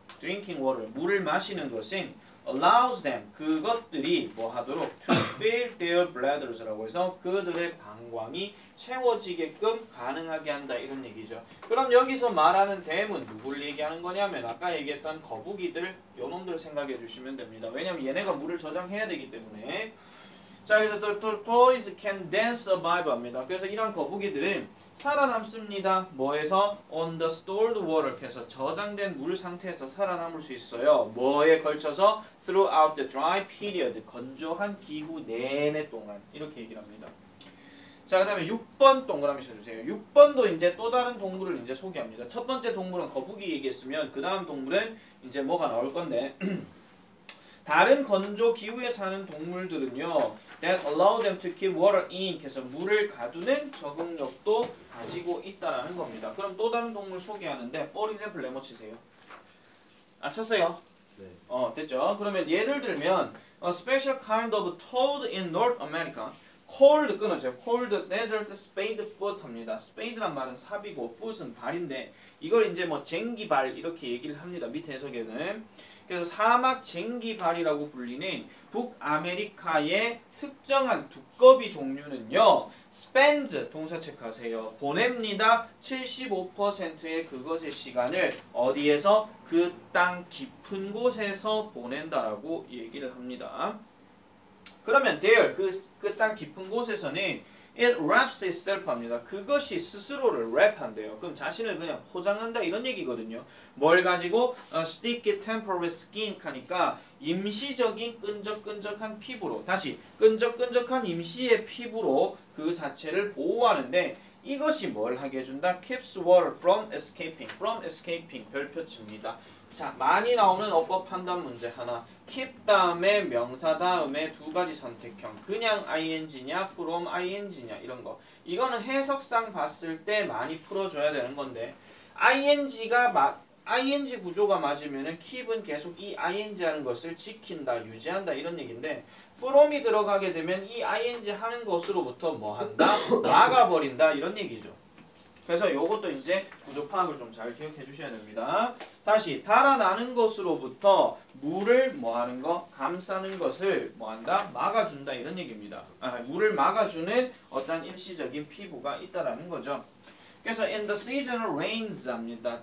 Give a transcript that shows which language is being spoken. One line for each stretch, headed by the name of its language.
English: drinking water,
Korean: 물을 마시는 것은
English: allows them,
Korean: 그것들이 뭐 하도록
English: to fill their bladders
Korean: 라고 해서 그들의 방광이 채워지게끔 가능하게 한다 이런 얘기죠. 그럼 여기서 말하는 them은 누구를 얘기하는 거냐면 아까 얘기했던 거북이들 요놈들 생각해 주시면 됩니다. 왜냐면 얘네가 물을 저장해야 되기 때문에. 자, 그래서
English: the toys can then survive
Korean: 합니다. 그래서 이런 거북이들은 살아남습니다. 뭐에서?
English: on the stored water.
Korean: 그래서 저장된 물 상태에서 살아남을 수 있어요. 뭐에 걸쳐서?
English: throughout the dry period.
Korean: 건조한 기후 내내 동안. 이렇게 얘기를 합니다. 자, 그 다음에 6번 동그라미 쳐주세요. 6번도 이제 또 다른 동물을 이제 소개합니다. 첫 번째 동물은 거북이 얘기했으면 그 다음 동물은 이제 뭐가 나올 건데 다른 건조 기후에 사는 동물들은요
English: that allow them to keep water in
Korean: 그래서 물을 가두는 적응력도 가지고 있다라는 겁니다. 그럼 또 다른 동물 소개하는데 for example 네모 치세요. 아 쳤어요? 네. 됐죠? 그러면 예를 들면
English: a special kind of toad in North America cold
Korean: 끊어져요.
English: cold desert spade foot
Korean: 합니다. spade란 말은 삽이고 foot은 발인데 이걸 이제 뭐 쟁기발 이렇게 얘기를 합니다. 밑에 해석에는. 그래서 사막 쟁기발이라고 불리는 북아메리카의 특정한 두꺼비 종류는요. spends 동사 체크하세요. 보냅니다. 75%의 그것의 시간을 어디에서? 그 땅 깊은 곳에서 보낸다라고 얘기를 합니다. 그러면 there 그 땅 깊은 곳에서는
English: it wraps itself
Korean: 합니다. 그것이 스스로를 랩한대요. 그럼 자신을 그냥 포장한다 이런 얘기거든요. 뭘 가지고?
English: sticky temporary skin
Korean: 하니까 임시적인 끈적끈적한 피부로 다시 끈적끈적한 임시의 피부로 그 자체를 보호하는데 이것이 뭘 하게 해준다?
English: keeps water from escaping
Korean: 별표치입니다. 자, 많이 나오는 어법 판단 문제 하나. keep 다음에 명사 다음에 두 가지 선택형. 그냥 ing냐, from ing냐 이런 거. 이거는 해석상 봤을 때 많이 풀어줘야 되는 건데 ing 구조가 맞으면은 keep은 계속 이 ing 하는 것을 지킨다, 유지한다 이런 얘기인데 from이 들어가게 되면 이 ing 하는 것으로부터 뭐 한다? 막아버린다 이런 얘기죠. 그래서 요것도 이제 구조 파악을 좀 잘 기억해 주셔야 됩니다. 다시 달아나는 것으로부터 물을 뭐 하는 거? 감싸는 것을 뭐 한다? 막아준다 이런 얘기입니다. 물을 막아주는 어떤 일시적인 피부가 있다라는 거죠. 그래서
English: in the season rains
Korean: 합니다.